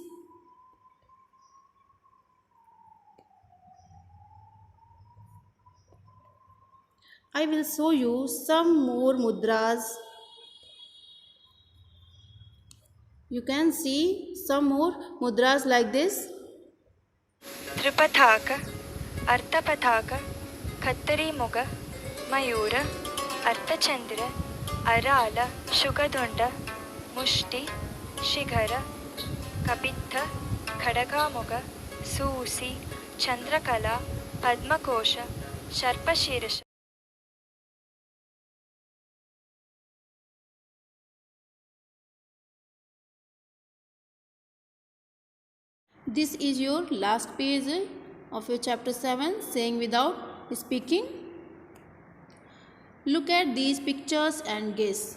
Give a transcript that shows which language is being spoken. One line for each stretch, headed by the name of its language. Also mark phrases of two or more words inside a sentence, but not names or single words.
English: I will show you some more mudras. You can see some more mudras like this. Tripataka, Arthapataka, Khattari Muga, Mayura, Arthachandra, Arala, Shugadunda, Mushti, Shikhara, Kapitha, Khadagamuga, Susi, Chandrakala, Padmakosha, Sharpashirasha. This is your last page of your chapter 7, saying without speaking. Look at these pictures and guess.